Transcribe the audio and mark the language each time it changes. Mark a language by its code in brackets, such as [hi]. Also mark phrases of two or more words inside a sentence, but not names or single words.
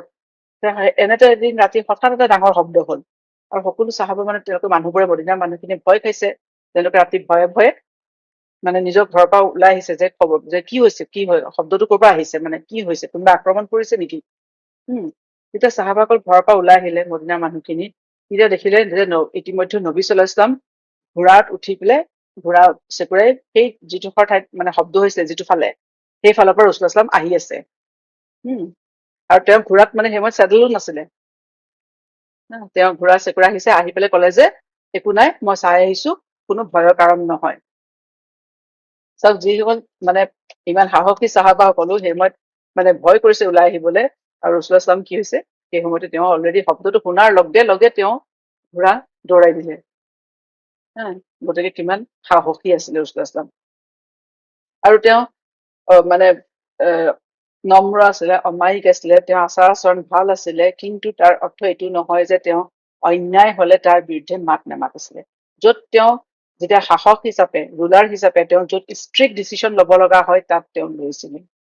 [as] এনেতে এদিন ৰাতি হঠাৎ এটা ডাঙৰ শব্দ হ'ল, আৰু সকলো চাহাবা মানে তেওঁলোকে মানুহবোৰে, মদিনাৰ মানুহখিনি ভয় খাইছে। তেওঁলোকে ৰাতি ভয়ে ভয়ে মানে নিজৰ ঘৰৰ পৰা ওলাই আহিছে, যে খবৰ যে কি হৈছে, কি হয়, শব্দটো ক'ৰ পৰা আহিছে, মানে কি হৈছে, কোনোবা আক্ৰমণ কৰিছে নেকি। তেতিয়া চাহাবাসকল ঘৰৰ পৰা ওলাই আহিলে মদিনাৰ মানুহখিনি, তেতিয়া দেখিলে যে ইতিমধ্যে নবী [ar] صلى الله عليه وسلم [as] ঘোঁৰাত উঠি পেলাই, ঘোঁৰা চেকুৰাই সেই যিডোখৰ ঠাইত মানে শব্দ হৈছিলে, যিটো ফালে, সেই ফালৰ পৰা [ar] رسول الله صلى الله عليه وسلم [as] আহি আছে। আৰু তেওঁ ঘোঁৰাত মানে সেই সময়ত চেডেলো নাছিলে, তেওঁ ঘোঁৰা চেকুৰা আহিছে, আহি পেলাই ক'লে যে একো নাই, মই চাই আহিছো, কোনো ভয়ৰ কাৰণ নহয়। চাওক, যিসকল মানে ইমান সাহসী চাহাবা সকলো সেই সময়ত মানে ভয় কৰিছে ওলাই আহিবলৈ, আৰু [ar] رسول الله صلى الله عليه وسلم [as] কি হৈছে, সেই সময়তে তেওঁ অলৰেডি শব্দটো শুনাৰ লগে লগে তেওঁ ঘোঁৰা দৌৰাই দিলে। গতিকে কিমান সাহসী আছিলে [ar] رسول الله صلى الله عليه وسلم. [as] আৰু তেওঁ মানে নম্ৰ আছিলে, অমায়িক আছিলে, তেওঁ আচাৰ আচৰণ ভাল আছিলে, কিন্তু তাৰ অৰ্থ এইটো নহয় যে তেওঁ অন্যায় হলে তাৰ বিৰুদ্ধে মাত নামাতিছিলে। য'ত তেওঁ যেতিয়া শাসক হিচাপে, ৰুলাৰ হিচাপে তেওঁ য'ত [en] strict decision [as] ল'ব লগা হয়, তাত তেওঁ লৈছিলে।